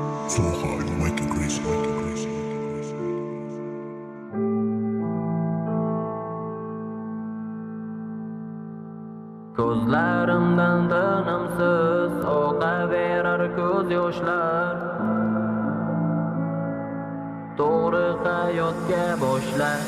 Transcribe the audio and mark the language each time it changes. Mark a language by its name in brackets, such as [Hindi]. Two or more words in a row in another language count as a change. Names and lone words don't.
[English] So high, you make it crazy, make it crazy. [Uzbek] Ko'zlarimdan tinimsiz oqaverar ko'z yoshlar. To'g'ri hayotga boshlar.